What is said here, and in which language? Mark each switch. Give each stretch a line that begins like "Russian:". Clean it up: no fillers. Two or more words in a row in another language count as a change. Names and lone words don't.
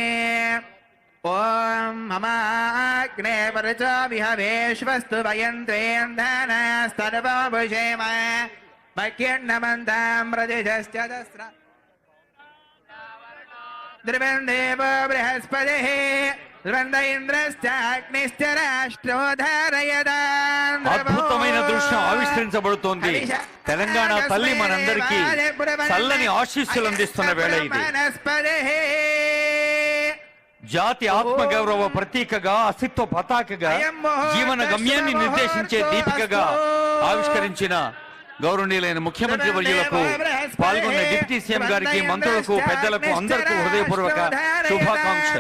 Sanskrit: ओम ममाग्ने परच विहवेश्वस्तु वयन्त्वेन्धनस्तर्वभुषेम मह्यन्नमन्तां प्रदिशश्च दस्र द्रवन्देव बृहस्पतिः ద్వంద ఇంద్రశ్చాగ్నిశ్చ రాష్ట్రోధారయదాన్.
Telugu: అద్భుతమైన దృశ్యం ఆవిష్కరించబడుతోంది. తెలంగాణ తల్లి మనందరికీ చల్లని ఆశీస్సులు అందిస్తున్న వేళ ఇది. జాతి ఆత్మగౌరవ ప్రతీకగా, అస్తిత్వ పతాకగా, జీవన గమ్యాన్ని నిర్దేశించే దీపికగా ఆవిష్కరించిన గౌరవనీయులైన ముఖ్యమంత్రి వర్యులకు, పాల్గొన్న
English: deputy CM
Telugu: గారికి, మంత్రులకు, పెద్దలకు అందరికీ హృదయపూర్వక శుభాకాంక్షలు.